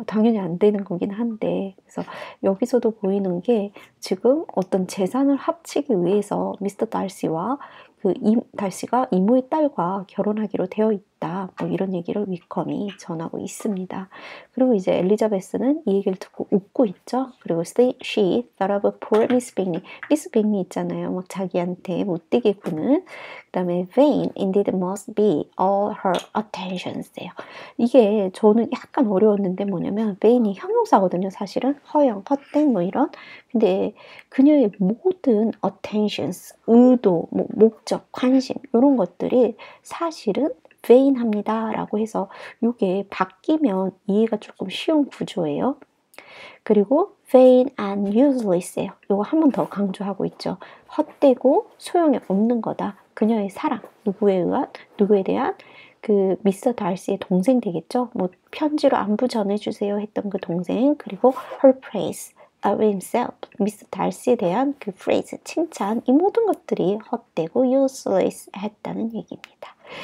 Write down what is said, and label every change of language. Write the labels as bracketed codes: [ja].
[ko] 당연히 안 되는 거긴 한데 그래서 여기서도 보이는 게 지금 어떤 재산을 합치기 위해서 미스터 달시와 달시가 이모의 딸과 결혼하기로 되어 있다. 뭐 이런 얘기를 위컴이 전하고 있습니다. 그리고 이제 엘리자베스는 이 얘기를 듣고 웃고 있죠. 그리고 [en] she thought of poor Miss Bingley. [ko] 미스 빅리 있잖아요. 막 자기한테 못되게 구는. 그 다음에 [en] vain indeed must be all her attentions예요. [ko] 이게 저는 약간 어려웠는데 뭐냐면 vain이 형용사거든요. 사실은 허영, 헛된 뭐 이런. 근데 그녀의 모든 attentions, 의도, 목적, 관심 이런 것들이 사실은 vain합니다 라고 해서 이게 바뀌면 이해가 조금 쉬운 구조예요. 그리고 [en] vain and useless예요. [ko] 이거 한 번 더 강조하고 있죠. 헛되고 소용이 없는 거다. 그녀의 사랑, 누구에 대한 그 미스터 달시의 동생 되겠죠. 뭐 편지로 안부 전해주세요 했던 그 동생 그리고 [en] her praise of himself, [ko] 미스터 달시에 대한 그 phrase, 칭찬 이 모든 것들이 헛되고 useless 했다는 얘기입니다.